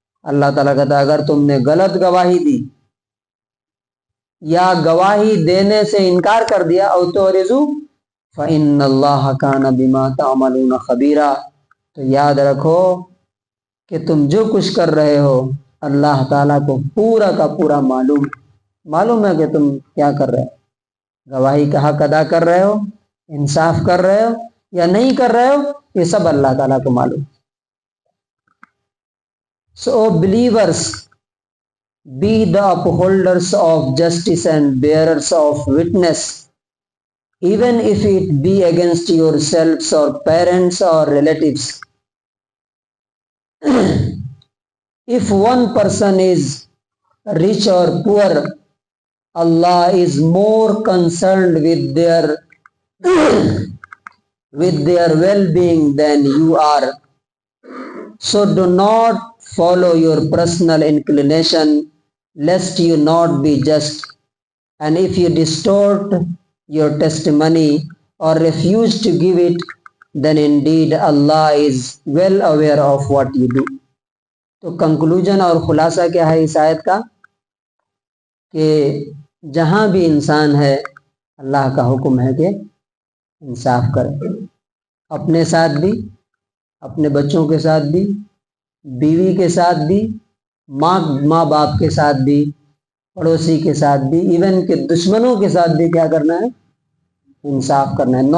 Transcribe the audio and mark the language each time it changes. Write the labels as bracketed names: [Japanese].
[Urdu] اللہ تعالیٰ کہتا ہے اگر تم نے غلط گواہی دی یا گواہی دینے سے انکار کر دیا [Arabic] او تعرضوا فإن اللہ کان بما تعملون خبیرا، [Urdu] تو یاد رکھو کہ تم جو کچھ کر رہے ہو اللہ تعالیٰ کو پورا کا پورا معلوم ہے کہ تم کیا کر رہے ہو. گواہی کا حق ادا کر رہے ہو، انصاف کر رہے ہو یا نہیں کر رہے ہو، یہ سب اللہ تعالیٰ کو معلوم. [English] So believers, be the upholders of justice and bearers of witness, even if it be against yourselves or parents or relatives. If one person is rich or poor, Allah is more concerned with their well-being than you are. So do not follow your personal inclination, lest you not be just. And if you distort your testimony or refuse to give it, then indeed Allah is well aware of what you do. [Urdu] تو conclusion اور خلاصہ کیا ہے اس آیت کا؟ کہ جہاں بھی انسان ہے اللہ کا حکم ہے کہ انصاف کرے، اپنے ساتھ بھی، اپنے بچوں کے ساتھ بھی، بیوی کے ساتھ بھی، ماں باپ کے ساتھ بھی، پڑوسی کے ساتھ بھی، ایون کہ دشمنوں کے ساتھ بھی کیا کرنا ہے؟ انصاف کرنا ہے.